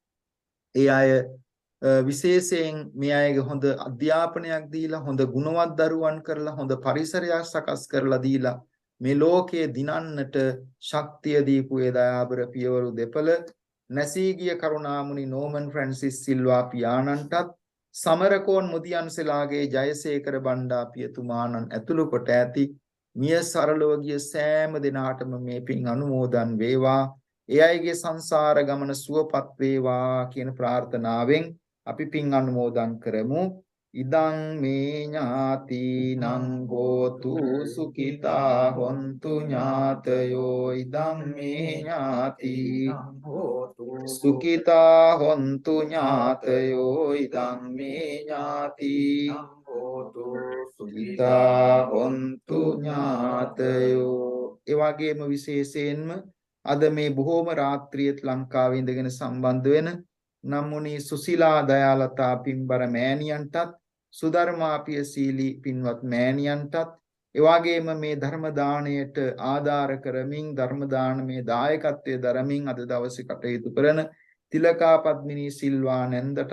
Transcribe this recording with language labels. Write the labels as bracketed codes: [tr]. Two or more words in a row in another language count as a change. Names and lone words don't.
[si] ඒ අය විශේෂයෙන් මේ අයගේ හොඳ අධ්‍යාපනයක් දීලා හොඳ ගුණවත් දරුවන් කරලා හොඳ පරිසරයක් සකස් කරලා දීලා මේ ලෝකයේ දිනන්නට ශක්තිය දීපු ඒ දයාබර පියවරු දෙපළ නැසී ගිය කරුණාමුනි නෝමන් ෆ්‍රැන්සිස් සිල්වා පියාණන්ටත් සමරකෝන් මුදියන්සලාගේ ජයසේකර බණ්ඩා පියතුමාණන් ඇතුළු කොට ඇති මිය සරලව ගිය සෑම දිනාටම මේ පින් අනුමෝදන් වේවා. ඒ අයගේ සංසාර ගමන සුවපත් වේවා කියන ප්‍රාර්ථනාවෙන් අපි පින් අනුමෝදන් කරමු. [pi] ඉදං මේ ඥාතිනං හෝතු සුඛිතා හොන්තු ඥාතයෝ ඉදං මේ ඥාතිනං හෝතු සුඛිතා හොන්තු ඥාතයෝ ඉදං මේ ඥාතිනං හෝතු සුඛිතා හොන්තු ඥාතයෝ. [si] ඒ වගේම විශේෂයෙන්ම අද මේ බොහෝම රාත්‍රියේත් ලංකාවේ ඉඳගෙන සම්බන්ධ වෙන නම්මුනි සුසිලා දයාලතා පින්බර මෑණියන්ටත් සුධර්මාපිය සීලී පින්වත් මෑණියන්ටත් එවාගේම මේ ධර්ම දාණයට ආධාර කරමින් ධර්ම දානමේ දායකත්වයේ දරමින් අද දවසේ කටයුතු කරන තිලකා පද්මිනී සිල්වා නැන්දටත්